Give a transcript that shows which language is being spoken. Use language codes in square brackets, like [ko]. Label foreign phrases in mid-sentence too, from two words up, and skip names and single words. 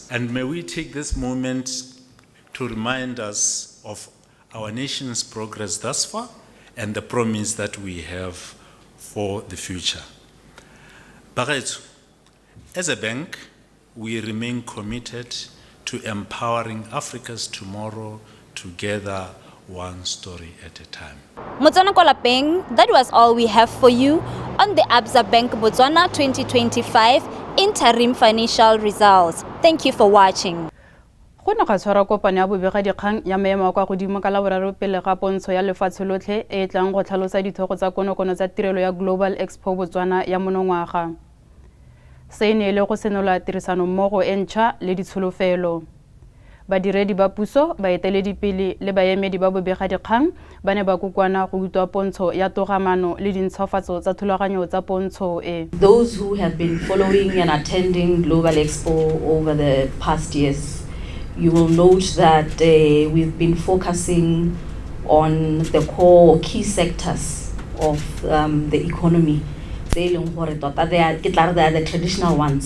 [en] And may we take this moment to remind us of our nation's progress thus far and the promise that we have for the future. Bagaetsho, as a bank, we remain committed to empowering Africa's tomorrow together, one story at a time. [tn] Motswana ko lapeng, [en] that was all we have for you on the Absa Bank Botswana 2025 interim financial results. Thank you for watching. [tn] Go ne ga tshwara kopano ya bobegadikgang ya maemo a kwa godimo ka la boraro pele ga pontsho ya lefatshe lotlhe e tlang go tlhalosa dithogo tsa konokono tsa tirelo ya Global Expo Botswana ya monongwaga. Se ne le go senola tirisano mmogo e ntšha le ditsholofelo. Badiredi ba puso, baeteledipele le baemedi ba bobegadikgang ba ne ba kokwana go utwa pontsho ya togamano le dintshwafatso tsa thulaganyo tsa pontsho e. [en] Those who have been following and attending Global Expo over the past years, you will note that we've been focusing on the core key sectors of the economy. They are the traditional ones.